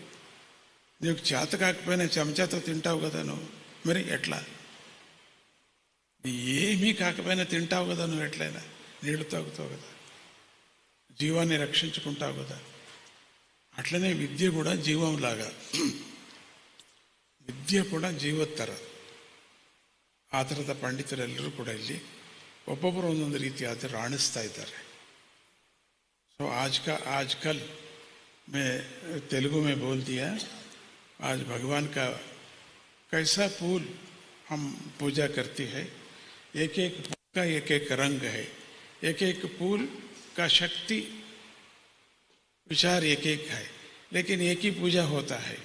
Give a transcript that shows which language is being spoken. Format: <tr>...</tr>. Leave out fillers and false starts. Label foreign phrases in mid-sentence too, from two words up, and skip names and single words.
<te>నీకు చేత కాకపోయినా చెంచాతో తింటావు కదా నువ్వు, మరి ఎట్లా? ఏమీ కాకపోయినా తింటావు కదా నువ్వు, ఎట్లయినా నీళ్లు తాగుతావు కదా, జీవాన్ని రక్షించుకుంటావు కదా. అట్లనే విద్య కూడా జీవంలాగా,</te> <kn>ವಿದ್ಯೆ ಕೂಡ ಜೀವದ ಥರ. ಆ ಥರದ ಪಂಡಿತರೆಲ್ಲರೂ ಕೂಡ ಇಲ್ಲಿ ಒಬ್ಬೊಬ್ಬರು ಒಂದೊಂದು ರೀತಿಯಾದ ರಾಣಿಸ್ತಾ ಇದ್ದಾರೆ.</kn> <hi>ಸೊ आजकल मैं तेलुगु में बोल दिया, आज भगवान का कैसा फूल हम पूजा करती है, एक एक फूल का एक एक रंग है, एक एक फूल का शक्ति विचार एक एक है, लेकिन एक ही पूजा होता है.</hi>